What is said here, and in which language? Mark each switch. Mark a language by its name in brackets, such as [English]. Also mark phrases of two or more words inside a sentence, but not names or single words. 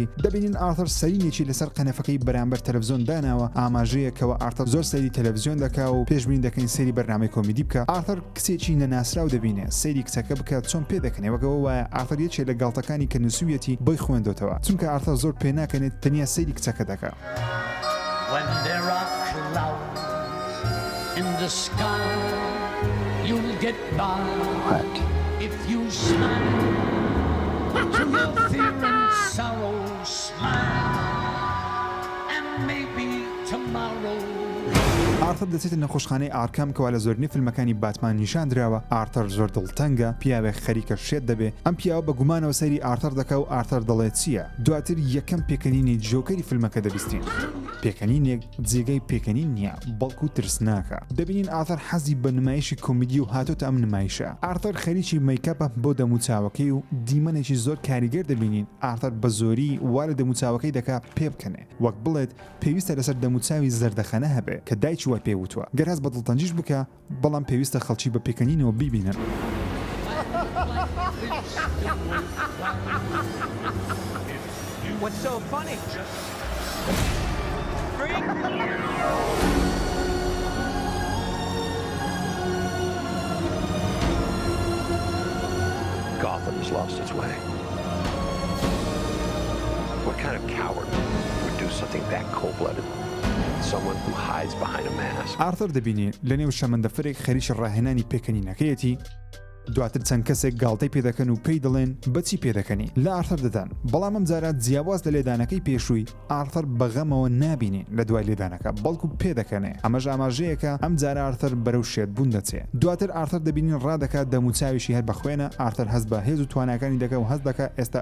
[Central Kurdish] دەبینین ئارتەر سەرینێکی لەسەر قەنەفەکەی بەرامبەر تەلەڤیزۆن داناوە ئاماژەیەکەوە ئارتەر زۆر سەیری تەلەڤیزیۆن دەکا و پێشبینی دەکەین سەیری بەرنامەی کۆمیدی بکە. ئارتەر کچێکی نەناسراو دەبینێ سەیری کچەکە بکات چۆن پێ دەکەنێ وەگەوە وایە ئارتەر یەکێ لە گاڵتەکانی کە نووسویەتی بۆی خوێندۆتەوە چونکە ئارتەر زۆر پێ ناکەنێت تەنیا سەیری کچەکە دەکات. [English] In the sky, you'll get by. What? If you smile to your fear and sorrow, smile, and maybe tomorrow. [Central Kurdish] ئارتەر دەچێتە نەخۆشخانەی ئارکام کەوا لە زۆرینەی فیلمەکانی باتمان نیشان درراوە. ئارتەر زۆر دڵتەنگە پیاوێک خەریکە شێت دەبێ. ئەم پیاوە بە گومانەوە سەری ئارتەر دەکا و ئارتەر دەڵێت چییە؟ دواتر یەکەم پێکەنینی جۆکەری فیلمەکە دەبیستین. پێکەنینێک جێگەی پێکەنین نییە بەڵکو ترسناکە. دەبینین ئارتەر حەزی بە نمایشی کۆمیدی و هاتۆتە ئەم نمایشە. ئارتەر خەریکی مەیکەپە بۆ دەموچاوەکەی و دیمەنێکی زۆر کاریگەر دەبینین. ئارتەر بە زۆری وا لە دەموچاوەکەی دەکات پێ بکەنێ وەک بڵێت پێویستە لەسەر دەموچاوی زەردەخەنە هەبێ کە دایکی وای پێوتوە. گەر هەست بە دڵتەنجیش بکە بەڵام پێویستە خەڵکی بە پێکەنینەوە بیبینن. [English] What's so funny? Gotham has lost its way. What kind of coward would do something that cold-blooded? Someone who hides behind a mask. [Central Kurdish] ئارتەر دەبینی لە نێو شەمەندەفرێک خەریکی ڕاهێنانی پێکەنینەکەیەتی دواتر چەند کەسێک گاڵتەی پێدەکەن و پێی دەڵێن بەچی پێدەکەنی لە ئارتر دەدەن بەڵام ئەم جارات جیاواز لە لێدانەکەی پێشووی ئارتر بەغەمەوە نابینین لە دوای لێدانەکە بەڵکو پێدەکەنێ ئەمەش ئاماژەیەکە ئەم جارە ئارتر بەرەو شێت بوون دەچێت دواتر ئارتر دەبینین ڕادەکات دەموچاویشی هەر بەخوێنە ئارتر هەست بە هێز و تواناکانی دەکە و هەست دەکە ئێستا